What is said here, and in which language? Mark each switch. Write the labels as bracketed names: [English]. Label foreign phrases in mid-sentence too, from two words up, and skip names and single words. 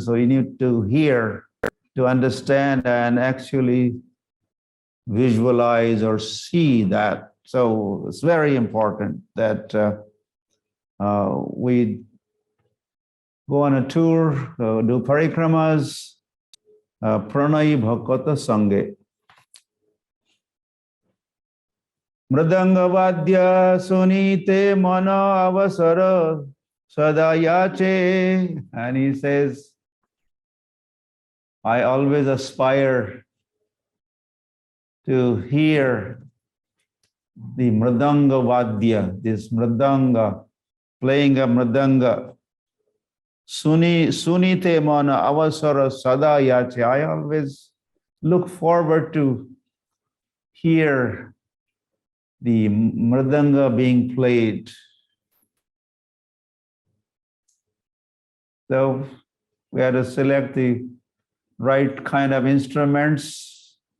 [English] So you need to hear to understand and actually visualize or see that. So it's very important that we go on a tour, do parikramas, [Marathi] प्रणई भकत संगे. मृदंग वाद्य सुनिते मन अवसर सदायाचे. [English] And he says, I always aspire to hear the [Marathi] मृदंग वाद्य, [English] this mridanga, playing a mridanga. [Marathi] सुनिते मन अवसर सदा याचे. [English] I always look forward to hear the mridanga being played. So we had to select the right kind of instruments.